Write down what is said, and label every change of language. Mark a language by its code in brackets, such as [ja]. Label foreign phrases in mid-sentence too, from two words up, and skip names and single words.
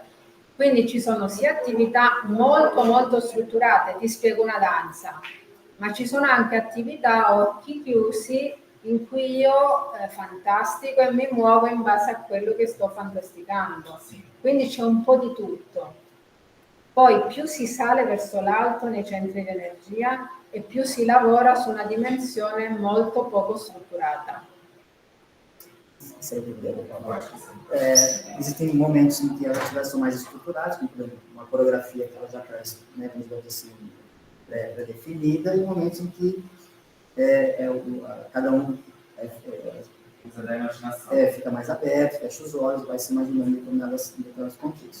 [it] Quindi ci sono sia attività molto molto strutturate, ti spiego una danza, ma ci sono anche attività a occhi chiusi in cui io fantastico e mi muovo in base a quello che sto fantasticando. Quindi c'è un po' di tutto. Poi più si sale verso l'alto nei centri di energia e più si lavora su una dimensione molto poco strutturata. [pt] Existem momentos em que as atividades são mais estruturadas, como por exemplo, uma coreografia que ela já traz, né, assim, pré-definida, e momentos em que cada um fica mais aberto, fecha os olhos, vai se imaginando determinadas conquistas.